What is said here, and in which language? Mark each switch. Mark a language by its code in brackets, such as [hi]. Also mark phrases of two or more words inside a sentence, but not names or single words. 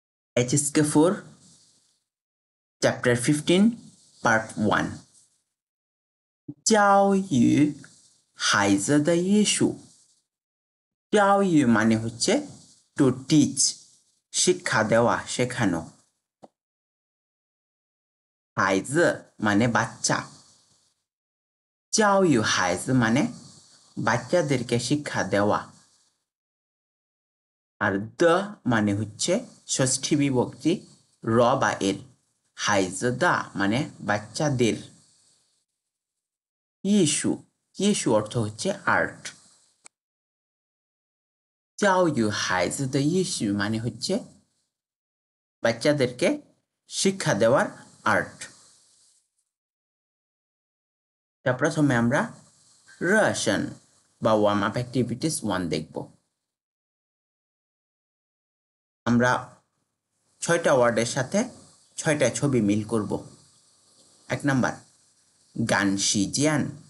[en] HSK4 Chapter 15 Part 1 [zh] 教育孩子的艺术教育 [bn] মানে হচ্ছে [en] to teach [bn] শিক্ষা দেওয়া শেখানো 孩子 মানে বাচ্চা [zh] 教育孩子 [bn] মানে বাচ্চাদেরকে শিক্ষা দেওয়া আর the মানে হচ্ছে ষষ্ঠী বিভক্তি র বা এর [zh] 孩子的 [bn] মানে বাচ্চাদের [zh] 艺术艺术 [bn] অর্থ হচ্ছে আর্ট [zh] 教育孩子的艺术 [bn] মানে হচ্ছে বাচ্চাদেরকে শিক্ষা দেওয়ার আর্ট তা প্রথমে আমরা রসন বা [en] warm up activities [bn] 1 দেখব আমরা 6টা ওয়ার্ডের সাথে 6টা ছবি মিল করব 1 নাম্বার গান শিজিয়ান